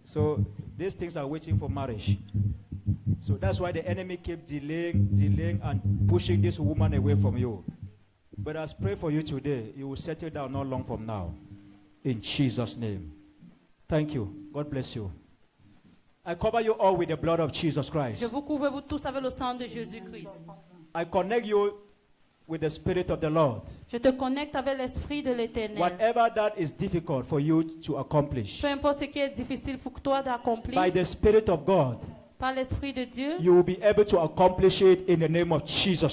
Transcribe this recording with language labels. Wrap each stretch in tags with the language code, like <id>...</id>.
<en>So these things are waiting for marriage. So that's why the enemy keeps delaying, and pushing this woman away from you. But I pray for you today, you will settle down not long from now. In Jesus' name. Thank you. God bless you. I cover you all with the blood of Jesus</en> <fr>Je</fr> <en>Christ.</en> <fr>vous couvre vous tous avec le sang de Jésus-Christ.</fr> <en>I connect you with the Spirit of the Lord.</en> <fr>Je te connecte avec l'Esprit de l'Éternel.</fr> <en>Whatever that is difficult for you to accomplish,</en> <fr>Peu importe ce qui est difficile pour toi d'accomplir,</fr> <en>by the Spirit of God,</en> <fr>par l'Esprit de Dieu,</fr> <en>you will be able to accomplish it in the name of Jesus</en>